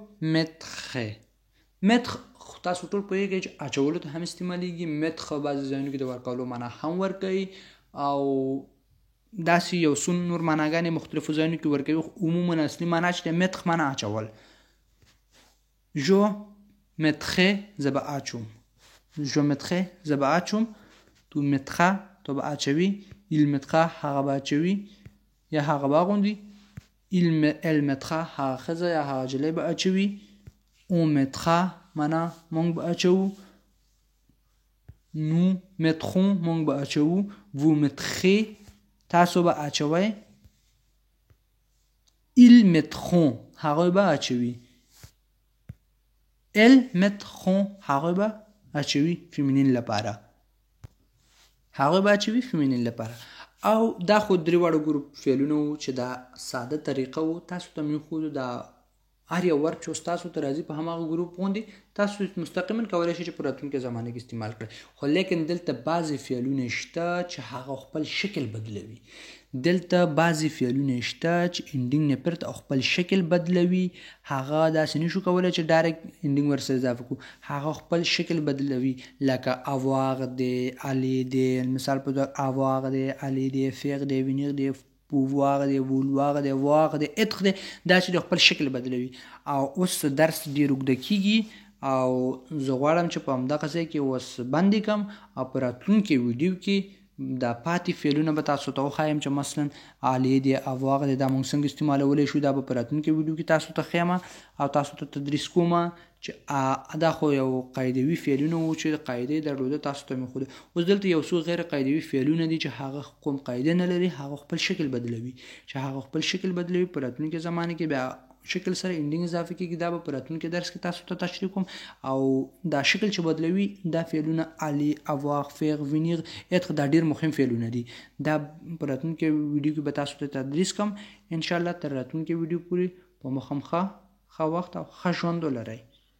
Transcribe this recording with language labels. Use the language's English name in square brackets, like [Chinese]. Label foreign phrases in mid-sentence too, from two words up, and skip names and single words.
[Pashto] متر تاسو ټول پوهیږئ چې اچولو ته هم استعمالیږي متر بعضې ځایونو کې د ورکولو معنا هم ورکوي او داسې یو څو نور معناګانې مختلفو ځایونو کې ورکوي عموما اصلي معنا چې د متر معنا اچول [French] je mettrai [Pashto] زه به اچوم [French] je mettrai [Pashto] زه به اچوم [French] tu mettras [Pashto] تو به اچوي [French] il mettra [Pashto] هغه به اچوي یا هغه به اغوندي [French] elle mettra [Pashto] هغه ښځه یا هغه جلی به اچوي [French] on mettra [Pashto] معنا مونږ به اچوو [French] nous mettrons [Pashto] مونږ به اچوو [French] vous mettrez [Pashto] تاسو به اچوئ [French] ils mettront [Pashto] هغوی به اچوي [French] elles mettront [Pashto] هغوی به اچوي فیمینین لپاره هغوی به اچوي فیمینین لپاره او دا خو درې واړه ګروپ فعلونه وو چې دا ساده طریقه وو تاسو ته مې ښودو دا هر یو ورک چې تاسو ته راځي په هماغه ګروپ غوندې تاسو مستقیما کولی شئ چې په راتلونکي زمانه کې استعمال کړئ خو لیکن دلته بعضې فعلونه شته چې هغه خپل شکل بدلوي دلته بعضې فعلونه شته چې انډینګ نه پرته او خپل شکل بدلوي هغه داسې نشو کولی چې ډایرکټ انډینګ ورسره اضافه کړو هغه خپل شکل بدلوي لکه avoir دی aller دی مثال په توګه avoir دی aller دی faire دی venir دی pouvoir دی vouloir دی voir دی être دی دا چې د خپل شکل بدلوي او اوس درس ډېر اوږده کیږي او زه غواړم چې په همدغه ځای کې اوس بندې کړم او په راتلونکي ویډیو کې دا پاتې فعلونه به تاسو ته وښایم چې مثلا aller دی avoir دی دا موږ څنګه استعمالولی شو دا به په راتلونکي ویډیو کې تاسو ته ښیم او تاسو ته تدریس کوم چې دا خو یو قاعدوي فعلونه وو چې قاعده یې درلوده تاسو ته مې ښوده اوس دلته یو څو غیر قاعدوي فعلونه دي چې هغه کوم قاعده نه لري هغه خپل شکل بدلوي چې هغه خپل شکل بدلوي په راتلونکي زمانه کې بیا شکل سره انډینګ اضافه کیږي. دا به په راتلونکي درس کې تاسو ته تشریح کوم. او دا شکل چې بدلوي دا فعلونه الی، [French] avoir، faire، venir، être [Pashto] دا ډیر مهم فعلونه دي. دا په راتلونکي ویډیو کې به تاسو ته تدریس کوم [Arabic] ان شاء الله. [Pashto] تر راتلونکي ویډیو پورې په مخامخ ښه وخت او ښه ژوند ولرئ.